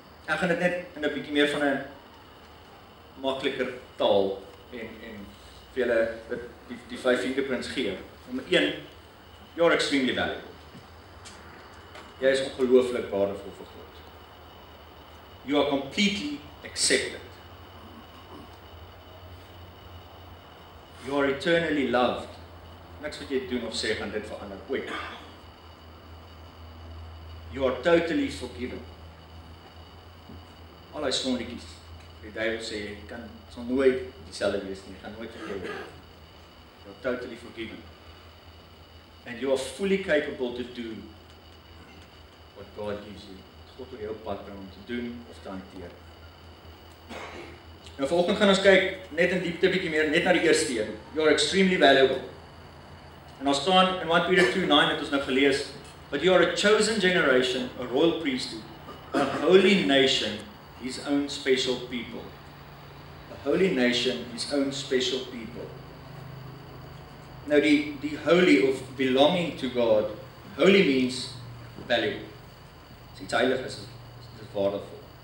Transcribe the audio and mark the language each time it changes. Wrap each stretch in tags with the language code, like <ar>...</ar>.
<af>Ek gaan dit net in 'n bietjie meer van 'n makliker taal en vir julle die 5 fingerprints gee. Nommer 1,</af> <en>you're extremely valuable.</en> <af>Jy is ongelooflik waardevol vir God.</af> <en>You are completely accepted. You are eternally loved.</en> <af>Niks wat jy doen of sê gaan dit verander ooit.</af> <en>You are totally forgiven.</en> <af>Al die sondikies. Die duiwel sê jy sal nooit dieselfde wees nie, jy gaan nooit vergewe word.</af> <en>You are totally forgiven. And you are fully capable to do what God gives you.</en> <af>God wil jou pad bring om te doen of te hanteer. Nou vanoggend gaan ons kyk net in diepte bietjie meer net na die eerste een.</af> <en>You're extremely valuable.</en> <af>En ons staan in 1 Peter 2:9 het ons nou gelees,</af> <en>but you are a chosen generation, a royal priesthood, a holy nation, his own special people. A holy nation, his own special people.</en> <af>Nou die</af> <en>holy of belonging to God, holy means valuable.</en> <af>As iets heilig is dit waardevol.</af>